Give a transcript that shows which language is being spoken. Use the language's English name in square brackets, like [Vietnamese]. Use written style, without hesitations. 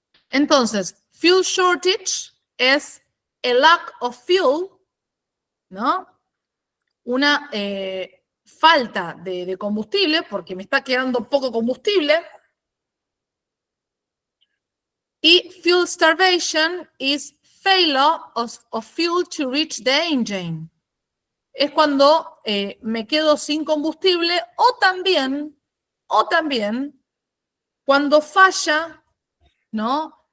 [Spanish] Entonces, fuel shortage es el [English] lack of fuel, [Spanish] ¿no? Una falta de combustible, porque me está quedando poco combustible. [English] Y fuel starvation is failure of fuel to reach the engine. [Spanish] Es cuando me quedo sin combustible o también cuando falla, ¿no?